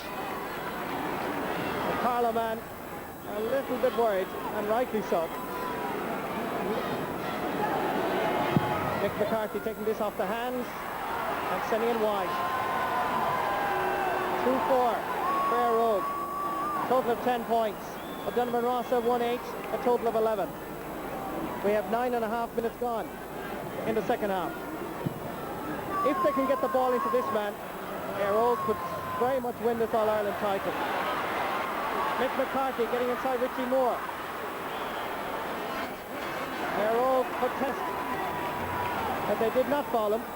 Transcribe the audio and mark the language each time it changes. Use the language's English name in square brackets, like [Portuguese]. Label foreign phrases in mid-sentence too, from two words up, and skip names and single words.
[English] The Carlow man a little bit worried, and rightly so. Mick McCarthy taking this off the hands and sending it wide. 2-4 for Eire Road. Total of 10 points. O'Donovan Rossa 1-8, a total of 11. We have 9.5 minutes gone in the second half. If they can get the ball into this man, Eire Road could very much win this All-Ireland title. Mick McCarthy getting inside Richie Moore. Eire Road protest that they did not foul him.